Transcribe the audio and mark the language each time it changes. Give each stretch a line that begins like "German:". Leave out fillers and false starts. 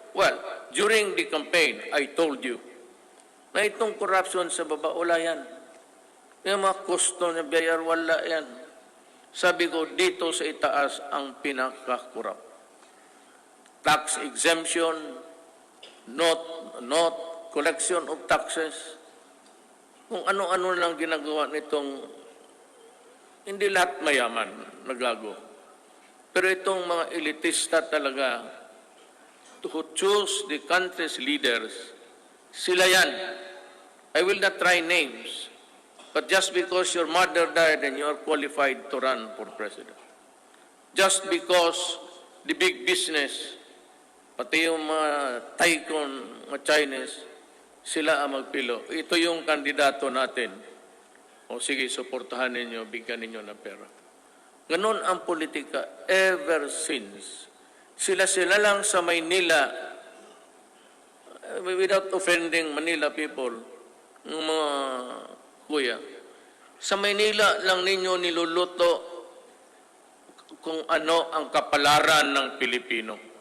English: Well, during the campaign, I told you,
Filipino: na itong
English: corruption
Filipino: sa baba, wala yan. Yung mga customs na BIR, wala yan. Sabi ko, dito sa itaas ang pinaka-corrupt.
English: Tax exemption, not collection of taxes,
Filipino: kung ano-ano lang ginagawa nitong, hindi lahat mayaman, nagago. Pero itong mga elitista talaga,
English: who choose the country's leaders,
Filipino: sila yan.
English: I will not try names, but just because your mother died and you are qualified to run for president. Just because the big business,
Filipino: pati yung mga tycoon, mga Chinese, sila ang magpilo. Ito yung kandidato natin. O sige, suportahan ninyo, bigyan ninyo ng pera. Ganon ang politika
English: ever since.
Filipino: Sila lang sa Maynila,
English: without offending Manila people,
Filipino: ng mga kuya, sa Maynila lang ninyo niluluto kung ano ang kapalaran ng Pilipino.